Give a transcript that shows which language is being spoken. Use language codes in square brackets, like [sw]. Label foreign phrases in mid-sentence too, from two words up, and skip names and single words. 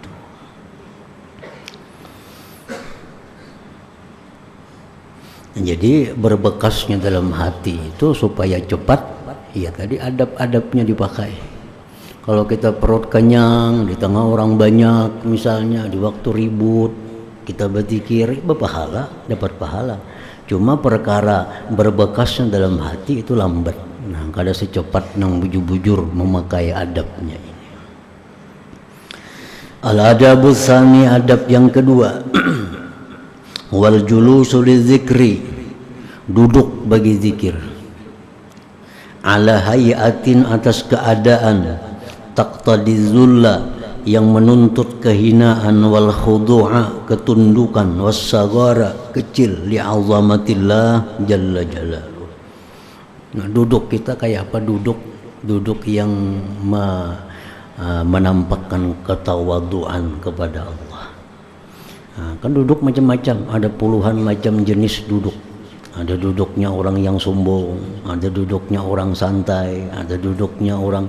[id] Jadi berbekasnya dalam hati itu supaya cepat, ya tadi adab-adabnya dipakai. Kalau kita perut kenyang di tengah orang banyak, misalnya di waktu ribut kita berzikir, berpahala, dapat pahala. Cuma perkara berbekasnya dalam hati itu lambat. [bjn] Nah, kada secepat nang bujur-bujur memakai adabnya ini. [ar] الأدب الثاني, [id] adab yang kedua. [ar] والجلوس للذكر, [id] duduk bagi zikir. [ar] على هيئة, [id] atas keadaan. [ar] تقتضي ذلا, [id] yang menuntut kehinaan. [ar] والخضوع, ketundukan. والصغار, kecil. لعظمة الله جل جلاله. [id] Nah, duduk kita kayak apa? Duduk yang menampakkan ketawaduan kepada Allah. Nah, kan duduk macam-macam, ada puluhan macam jenis duduk. Ada duduknya orang yang sombong, ada duduknya orang santai, ada duduknya orang.